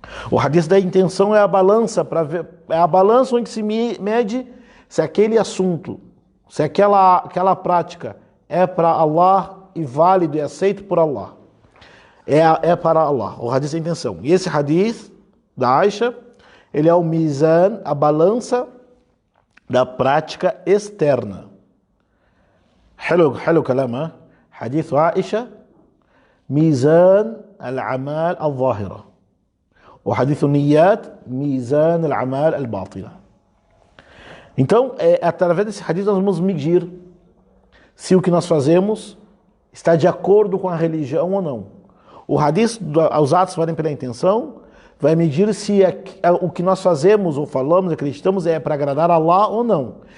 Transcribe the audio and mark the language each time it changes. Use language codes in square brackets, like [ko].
[pt] O hadith da intenção é a balança para ver, é a balança onde se mede se aquele assunto, se aquela prática é para Allah e válido e aceito por Allah. É para Allah, o hadith da intenção. E esse hadith da Aisha, ele é o mizan, a balança da prática externa. [ar] حلو كلامها حديث عائشة ميزان الأعمال الظاهرة وحديث النيات ميزان الأعمال الباطنة. [pt] Então, através desse hadith nós vamos medir se o que nós fazemos está de acordo com a religião ou não. O hadith, os atos valem pela intenção, vai medir se o que nós fazemos ou falamos, acreditamos, é para agradar a Allah ou não.